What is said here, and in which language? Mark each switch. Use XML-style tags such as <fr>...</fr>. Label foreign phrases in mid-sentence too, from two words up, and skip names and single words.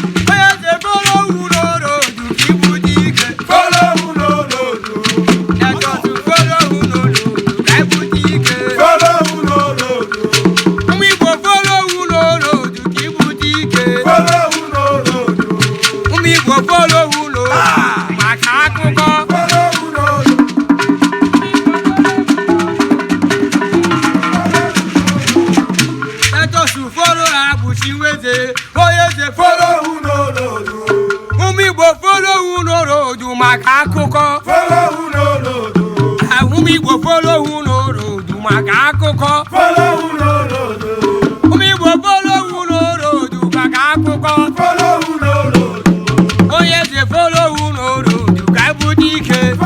<ig>Onye eze</ig> <pcm>follow who no road,</pcm> <ig>ka ibu dị ike.</ig> <pcm>Follow who no road. Let us follow who no road,</pcm> <ig>ka ibu dị ike.</ig> <pcm>Follow who no road.</pcm> <ig>Ụmụ Igbo</ig> <pcm>follow who no road,</pcm> <ig>ka ibu dị ike.</ig> <pcm>Follow who no road.</pcm> <ig>Ụmụ Igbo</ig> <pcm>follow who no road,</pcm> <ig>Ah! maka akụkọ.</ig> <pcm>Follow who no road. Let us Follow Abuchi Nweze,</pcm> <ig>onye eze</ig> <pcm>follow Follow who no road.</pcm> <ig>Ụmụ Igbo</ig> <pcm>follow who no road</pcm> <ig>maka akụkọ.</ig> <pcm>Follow who no road. Ah,</pcm> <ig>ụmụ Igbo</ig> <pcm>follow who no road</pcm> <ig>maka akụkọ.</ig> <pcm>Follow who no road.</pcm> <ig>Ụmụ Igbo</ig> <pcm>follow who no road</pcm> <ig>maka akụkọ.</ig> <pcm>Follow who no road.</pcm> <ig>Onye eze</ig> <pcm>follow who no road,</pcm> <ig>ka ebu dị ike.</ig>